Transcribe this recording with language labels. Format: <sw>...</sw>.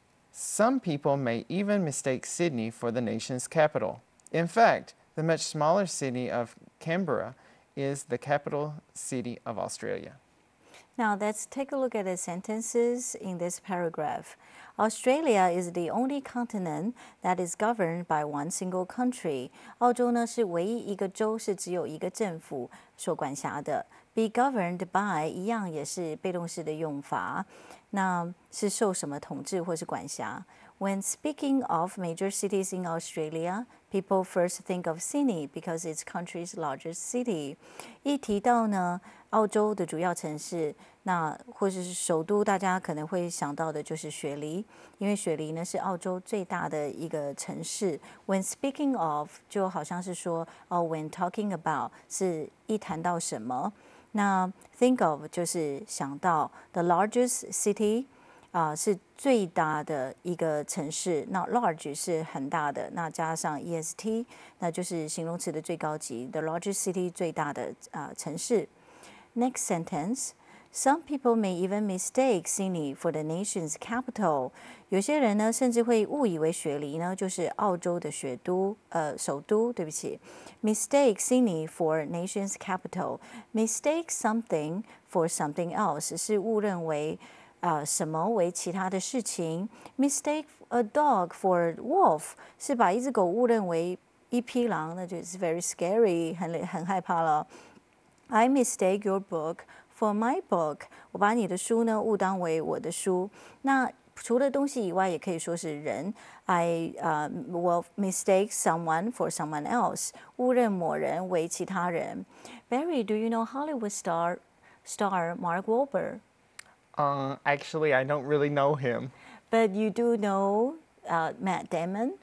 <en>Some people may even mistake Sydney for the nation's capital. In fact, the much smaller city of Canberra is the capital city of Australia? Now let's take a look at the sentences in this paragraph. Australia is the only continent that is governed by one single country.</en> <zh>澳洲呢是唯一一个州是只有一个政府所管辖的。</zh> <en>Be governed by</en> <zh>一样也是被动式的用法，那是受什么统治或是管辖？</zh> <en>When speaking of major cities in Australia, people first think of Sydney because it's country's largest city.</en> <zh>一提到呢，澳洲的主要城市，那或者是首都，大家可能会想到的就是雪梨，因为雪梨呢是澳洲最大的一个城市。</zh> <en>When speaking of</en> <zh>就好像是说</zh> <en>when talking about</en> <zh>是一谈到什么，那 think of 就是想到</zh> <en>the largest city。</en> <zh>是最大的一个城市，那 large 是很大的，那加上 est， 那就是形容词的最高级 ，</zh> <en>the largest city</en> <zh>最大的城市。</zh> <en>Next sentence. Some people may even mistake Sydney for the nation's capital.</en> <zh>有些人呢，甚至会误以为雪梨呢就是澳洲的首都。对不起 ，</zh> <en>mistake Sydney for nation's capital. Mistake something for something else</en> <zh>是误认为。什么为其他的事情 ？</zh> <en>Mistake a dog for wolf</en> <zh>是把一只狗误认为一匹狼，那就是</zh> <en>very scary，</en> <zh>很害怕了。</zh> <en>I mistake your book for my book，</en> <zh>我把你的书呢误当为我的书。那除了东西以外，也可以说是人。</zh> <en>I will mistake someone for someone else，</en> <zh>误认某人为其他人。</zh> <en>Barry, do you know Hollywood star Mark Wahlberg? Actually, I don't really know him. But you do know Matt Damon?</en>